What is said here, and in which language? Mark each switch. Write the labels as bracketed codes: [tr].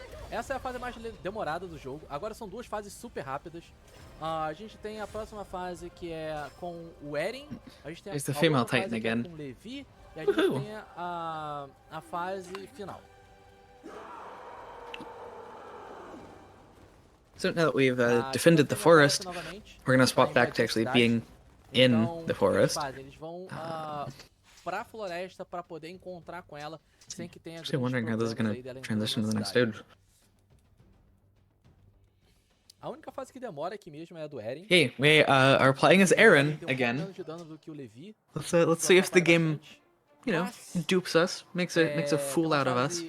[pt] Essa é a fase mais demorada do jogo. Agora são duas fases super rápidas. A gente tem a próxima fase que é com o Eren. A gente tem a [en] female [pt] fase [en] titan again. [pt] com o Levi. E a gente tem a fase final. [en] So now that we've defended the forest, we're gonna swap back to actually being in the forest. [pt] Eles vão pra floresta pra poder encontrar com ela sem que tenha [en] Actually wondering how this is gonna transition to the next stage. [pt] A única fase que demora aqui mesmo é a do Eren. [en] Hey, we are playing as Eren again. Let's see if the game, you know, dupes us, makes a fool out of us.